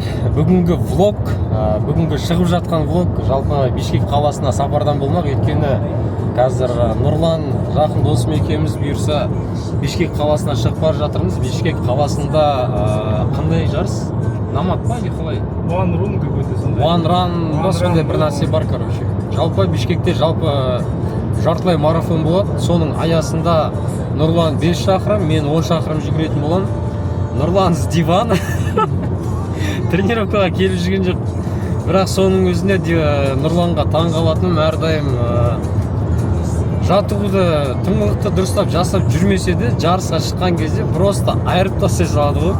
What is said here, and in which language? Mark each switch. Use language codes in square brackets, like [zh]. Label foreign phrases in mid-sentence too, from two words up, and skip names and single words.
[kk] Бүгінгі влог, бүгінгі шығып жатқан влог жалпы Бишкек қаласына сапардан болмақ. Өйткені қазір Нұрлан жақын досым екеуміз бұйырса Бишкек қаласына шығып бара жатырмыз. Бишкек қаласында қандай жарыс? Намат па не қалай? One Run какой-то сондай. One Run сондай бір нәрсе бар, короче. Жалпы Бишкекте жартылай марафон болады. Соның аясында Нұрлан 5 шақырым, мен 10 шақырым жүгіретін боламын. Нұрлан [ru] с дивана [kk] тренировкаға келіп жүрген жоқ. Бірақ соның өзінде Нұрланға таң қалатыным әрдайым жаттығуды тыңғылықты дұрыстап жасап жүрмесе де жарысқа шыққан кезде просто айырып тастай салады ғой.